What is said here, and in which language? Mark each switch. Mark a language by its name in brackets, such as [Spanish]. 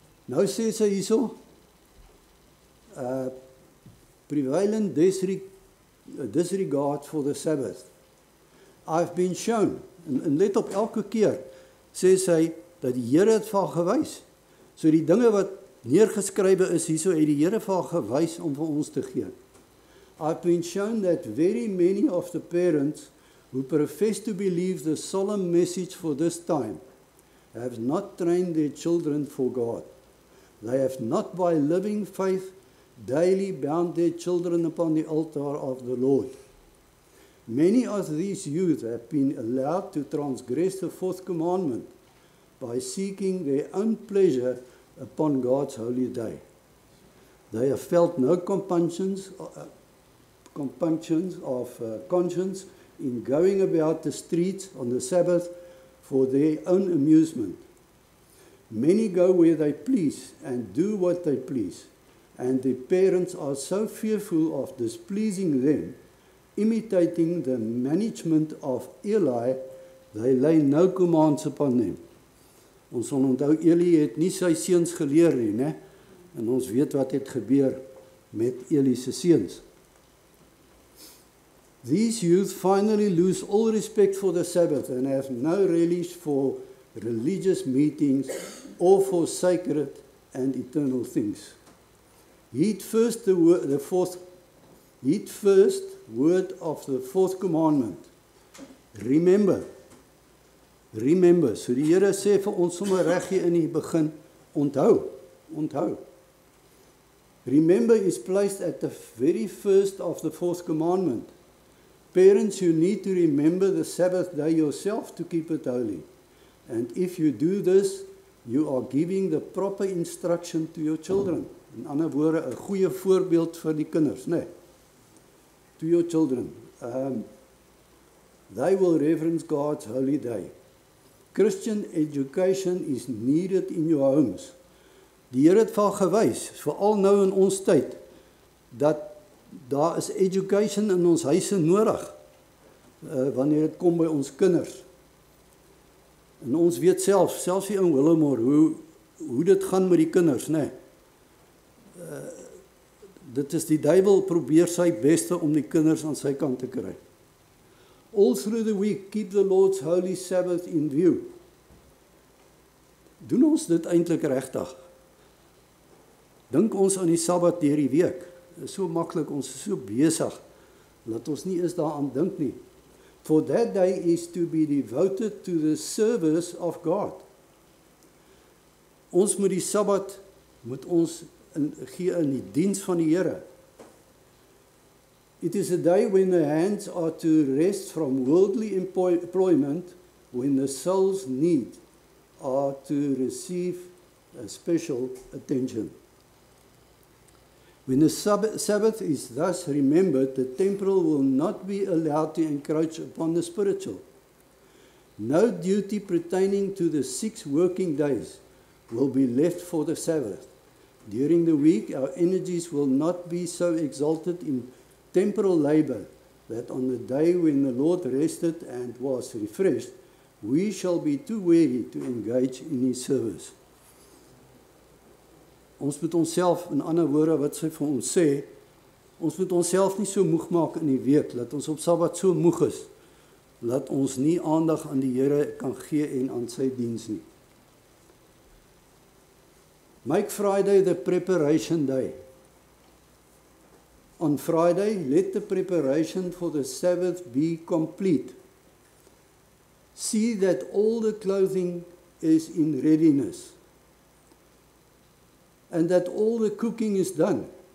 [Afrikaans] Nou sê sy hierso, [English] prevalent disregard for the Sabbath. I've been shown, [Afrikaans] en let op elke keer, sê sy, dat die Here het vir haar gewys. So die dinge wat neergeskrywe is hierso, het die Here vir haar gewys om vir ons te gee. [English] I've been shown that very many of the parents who profess to believe the solemn message for this time have not trained their children for God. They have not by living faith daily bound their children upon the altar of the Lord. Many of these youth have been allowed to transgress the fourth commandment by seeking their own pleasure upon God's holy day. They have felt no compunctions of conscience in going about the streets on the Sabbath for their own amusement. Many go where they please and do what they please, and their parents are so fearful of displeasing them, imitating the management of Eli, they lay no commands upon them. [Afrikaans] Ons sal onthou, Eli het nie sy seuns geleer nie, né? En ons weet wat het gebeur met Eli se seuns. [English] These youth finally lose all respect for the Sabbath and have no relish for religious meetings or for sacred and eternal things. Heed first word of the fourth commandment. Remember. [Afrikaans] So die Here sê vir ons sommer reg hier in die begin, onthou. [English] Remember is placed at the very first of the fourth commandment. Parents, you need to remember the Sabbath day yourself to keep it holy. And if you do this, you are giving the proper instruction to your children. [Afrikaans] In ander woorde, 'n goeie voorbeeld vir die kinders, né? [English] To your children. They will reverence God's holy day. Christian education is needed in your homes. [Afrikaans] Die Here het vir gewys, veral nou in ons tyd, dat daar is education in ons huise nodig, wanneer dit kom by ons kinders. En ons weet selfs hier in Willemore, hoe dit gaan met die kinders, né? Dit is die duiwel probeer sy beste om die kinders aan sy kant te kry. [English] All through the week, keep the Lord's holy Sabbath in view. [Afrikaans] Doen ons dit eintlik regtig? Dink ons aan die Sabbat deur die week. Dit is so maklik, ons is so besig, dat ons nie eens daaraan dink nie. [English] For that day is to be devoted to the service of God. [Afrikaans] Ons moet die Sabbat, moet ons gee in die diens van die Here. [English] It is a day when the hands are to rest from worldly employment, when the soul's need are to receive special attention. When the Sabbath is thus remembered, the temporal will not be allowed to encroach upon the spiritual. No duty pertaining to the 6 working days will be left for the Sabbath. During the week, our energies will not be so exalted in temporal labor that on the day when the Lord rested and was refreshed, we shall be too weary to engage in His service. [Afrikaans] Ons moet onsself, in ander woorde wat sy vir ons sê, ons moet onsself nie so moeg maak in die week, dat ons op Sabbat so moeg is, dat ons nie aandag aan die Here kan gee en aan sy diens nie. [English] Make Friday the preparation day. On Friday, let the preparation for the Sabbath be complete. See that all the clothing is in readiness, and that all the cooking is done.